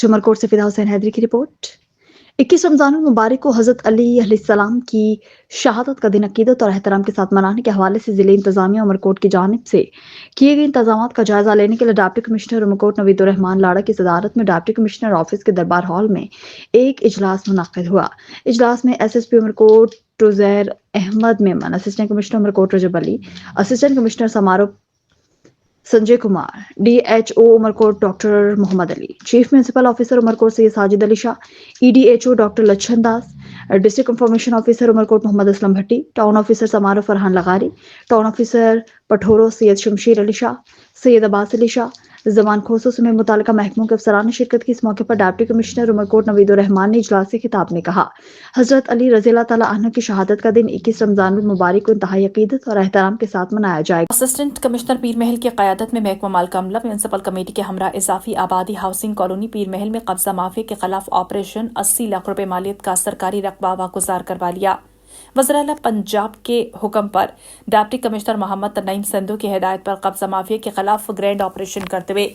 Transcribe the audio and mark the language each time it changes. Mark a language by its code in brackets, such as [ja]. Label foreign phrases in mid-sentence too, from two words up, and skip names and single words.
[ur] عمرکوٹ سے فدا حسین حیدری کی رپورٹ۔ 21 رمضان مبارک کو حضرت علی علیہ السلام کی شہادت کا دن عقیدت اور احترام کے ساتھ منانے کے حوالے سے ضلعی انتظامیہ عمرکوٹ کی جانب سے کیے گئے انتظام کا جائزہ لینے کے لیے ڈپٹی کمشنر عمرکوٹ نویدالرحمان لاڑا کی صدارت میں ڈپٹی کمشنر آفس کے دربار ہال میں ایک اجلاس منعقد ہوا. اجلاس میں SSP عمرکوٹ ٹجیر احمد میمن، اسسٹنٹ کمشنر عمرکوٹ رجب علی، اسسٹنٹ کمشنر سماروہ سنجے کمار, DHO عمرکوٹ ڈاکٹر محمد علی، چیف میونسپل آفیسر عمرکوٹ سید ساجد علی شاہ، EDHO ڈاکٹر لچھن داس، ڈسٹرکٹ انفارمیشن آفیسر عمرکوٹ محمد اسلم بھٹی، ٹاؤن آفیسر سماروہ فرحان لغاری، ٹاؤن آفیسر پتھورو سید شمشیر علی شاہ، سید عباس علی شاہ، جمان کھوسو سمیت متعلقہ محکموں کے افسران نے شرکت کی. اس موقع پر ڈپٹی کمشنر عمرکوٹ نویدالرحمان نے اجلاس سے خطاب میں کہا، حضرت علی رضی اللہ تعالیٰ عنہ کی شہادت کا دن 21 رمضان مبارک کو انتہائی عقیدت اور احترام کے ساتھ منایا جائے گا. اسسٹنٹ کمشنر پیر محل کی قیادت میں محکمہ مال کا عملہ میونسپل کمیٹی کے ہمراہ اضافی آبادی ہاؤسنگ کالونی پیر محل میں قبضہ مافیا کے خلاف آپریشن 80 لاکھ روپے مالیت کا سرکاری رقبہ واگزار کروا لیا. وزیرِ اعلیٰ پنجاب کے حکم پر ڈپٹی کمشنر محمد تنعیم سندھو کی ہدایت پر قبضہ مافیا کے خلاف گرینڈ آپریشن کرتے ہوئے